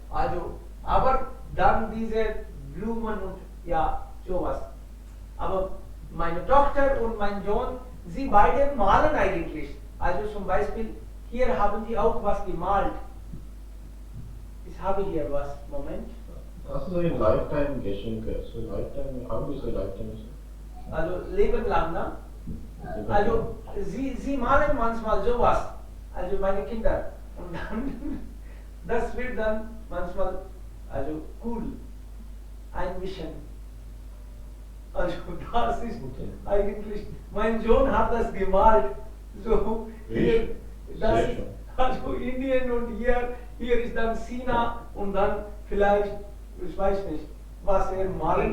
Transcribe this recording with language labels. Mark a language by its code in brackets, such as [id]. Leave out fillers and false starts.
[de] Also, aber dann diese Blumen und ja, sowas. Aber meine Tochter und mein Sohn, sie beide malen eigentlich. Also zum Beispiel, hier haben die auch was gemalt. Ich habe hier was, Moment. Das ist ein Lifetime-Geschenk. [en] So Lifetime, how do you say Lifetime? [de] Also Leben lang, ne? Also sie malen manchmal sowas, also meine Kinder. Und dann, das wird dann manchmal, also cool, ein bisschen. Also das ist eigentlich, mein Sohn hat das gemalt, so hier, das ist, also Indien und hier ist dann China und dann vielleicht, ich weiß nicht, was er malen